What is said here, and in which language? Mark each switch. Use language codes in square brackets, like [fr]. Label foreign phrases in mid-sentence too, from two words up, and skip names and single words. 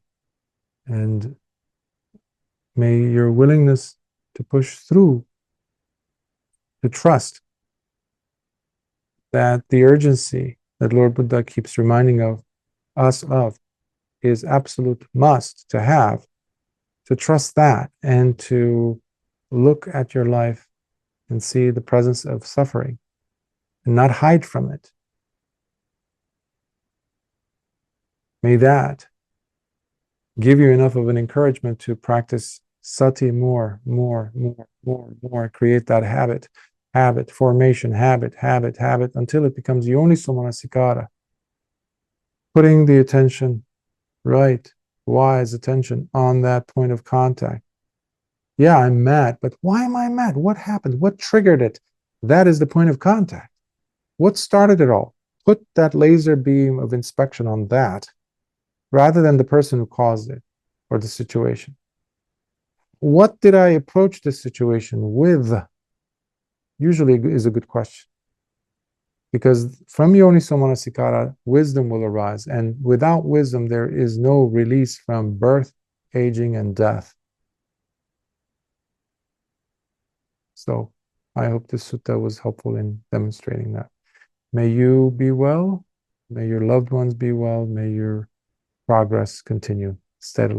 [en] And may your willingness to push through, to trust that the urgency that Lord Buddha keeps reminding of us of is absolute must to have, to trust that and to look at your life and see the presence of suffering and not hide from it. May that give you enough of an encouragement to practice sati more, create that habit formation, habit, until it becomes [pa] yoniso manasikara. [en] Putting the attention, right, wise attention on that point of contact. Yeah, I'm mad, but why am I mad? What happened? What triggered it? That is the point of contact. What started it all? Put that laser beam of inspection on that rather than the person who caused it or the situation. What did I approach this situation with? Usually is a good question. Because from [pa] yoniso manasikara, [en] wisdom will arise. And without wisdom, there is no release from birth, aging, and death. So I hope this sutta was helpful in demonstrating that. May you be well. May your loved ones be well. May your progress continue steadily.